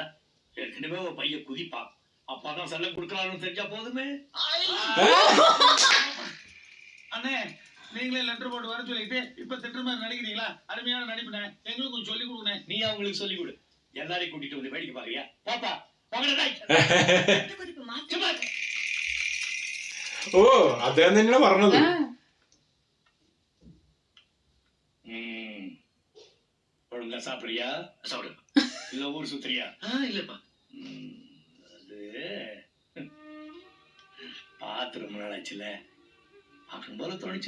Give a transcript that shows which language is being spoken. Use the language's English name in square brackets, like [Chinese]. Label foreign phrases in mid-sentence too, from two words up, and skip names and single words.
[Tamil] ஏற்கனவே ஒரு பையன் குதிப்பா. அப்பாதான் செல்லம் கொடுக்கலாம்னு தெரிஞ்சா போதுமே. அண்ணே நீங்களே லெட்டர் போட்டு வர சொல்லிட்டு இப்ப திட்டுற மாதிரி நடிக்கிறீங்களா? அருமையான நடிப்புனே, எங்களுக்கு கொஞ்சம் சொல்லி கொடுங்க. நீ அவங்களுக்கு சொல்லி கொடு. எல்லாரையும் கூட்டிட்டு வந்து வேடிக்கை பாக்குறியா? பாப்பா [Malayalam] ഓ അദ്ദേഹം തന്നെയാണ് പറഞ്ഞത്. [Tamil] ஒழுங்கா சாப்பிடுறியா? சாப்பிடு. இல்ல ஊர் சுத்துறியா? இல்லப்பா. அது பாத்து ரொம்ப நாள் ஆச்சுல, அப்படின்னு போல தோணுச்சு.